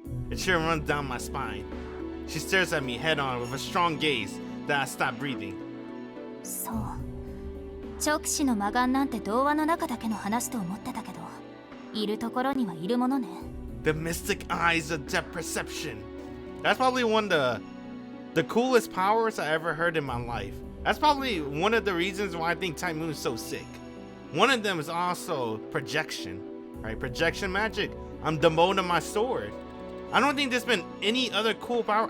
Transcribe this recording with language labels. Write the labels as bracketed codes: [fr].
[en] It sure runs down my spine. She stares at me head on with a strong gaze that I stop breathing. [ja] そう。直視の魔眼なんて童話の中だけの話と思ってたけど、いるところにはいるものね。 [en] The mystic eyes of depth perception. That's probably one of the coolest powers I ever heard in my life. That's probably one of the reasons why I think Type Moon is so sick. One of them is also projection, right? Projection magic. I'm demoting my sword. I don't think there's been any other cool power.